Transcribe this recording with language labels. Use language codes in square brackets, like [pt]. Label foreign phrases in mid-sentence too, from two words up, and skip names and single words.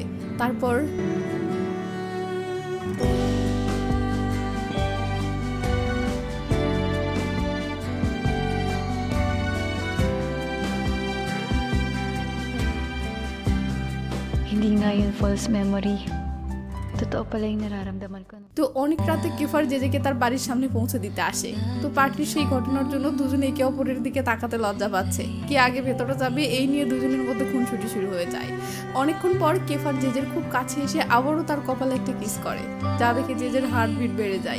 [bn] তারপর [tl] Hindi nga yun false memory. Totoo pala yung nararamdaman ko. [bn] তো অনেক রাতে কেফার জেজেকে তার বাড়ির সামনে পৌঁছে দিতে আসে। তো পার্টির সেই ঘটনার জন্য দুজনে একে অপরের দিকে তাকাতে লজ্জা পাচ্ছে। কে আগে ভেতরে যাবে এই নিয়ে দুজনের মধ্যে খুনসুটি শুরু হয়ে যায়। অনেকক্ষণ পর কেফার জেজের খুব কাছে এসে আবারও তার কপালে একটা কিস করে, যা দেখে জেজের হার্টবিট বেড়ে যায়।